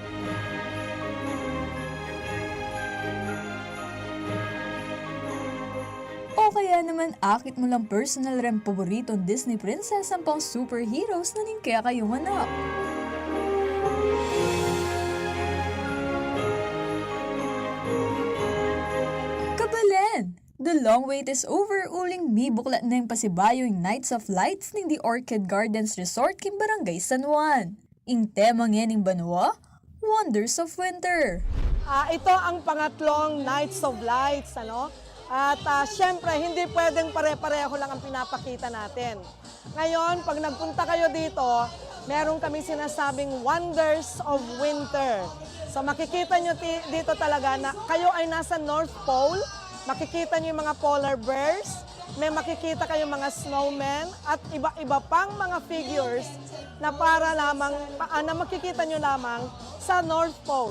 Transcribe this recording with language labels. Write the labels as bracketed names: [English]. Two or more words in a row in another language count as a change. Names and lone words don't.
[Pampanga] Kaya naman akit mo lang personal rin paboritong Disney princess ang pang superheroes na ning kaya kayong anak. Kabalen! [English] The long wait is over [Pampanga] uling mibuklat na yung pasibayo yung Nights of Lights ning The Orchid Gardens Resort king Barangay San Juan. Ing temang yan ning banwa, Wonders of Winter. [Filipino] Ito ang pangatlong Nights of Lights, At syempre, hindi pwedeng pare-pareho lang ang pinapakita natin. Ngayon, pag nagpunta kayo dito, meron kami sinasabing Wonders of Winter. So makikita nyo dito talaga na kayo ay nasa North Pole, makikita nyo yung mga [English] polar bears, [Filipino] may makikita kayo mga snowmen, at iba-iba pang mga figures na para lamang, na makikita nyo lamang sa North Pole.